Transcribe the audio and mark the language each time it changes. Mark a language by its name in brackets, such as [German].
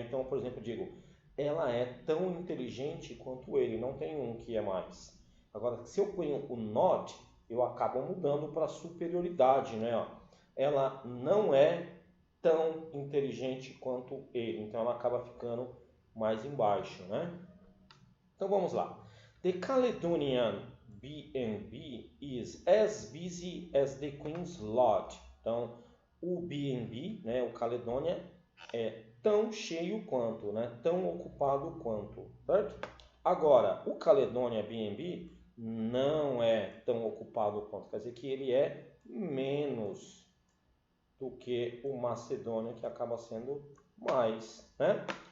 [Portuguese] Então, por exemplo, eu digo, ela é tão inteligente quanto ele, não tem um que é mais. Agora, se eu ponho o not, eu acabo mudando para superioridade, né? Ela não é tão inteligente quanto ele, então ela acaba ficando mais embaixo, né? Então vamos lá. [English] The Caledonian B&B is as busy as the Queen's Lodge. [Portuguese] Então, o B&B, né, o Caledonia, é tão cheio quanto, né, tão ocupado quanto, certo? Agora, o Caledonia B&B não é tão ocupado quanto, quer dizer que ele é menos do que o Macedônia, que acaba sendo mais, né?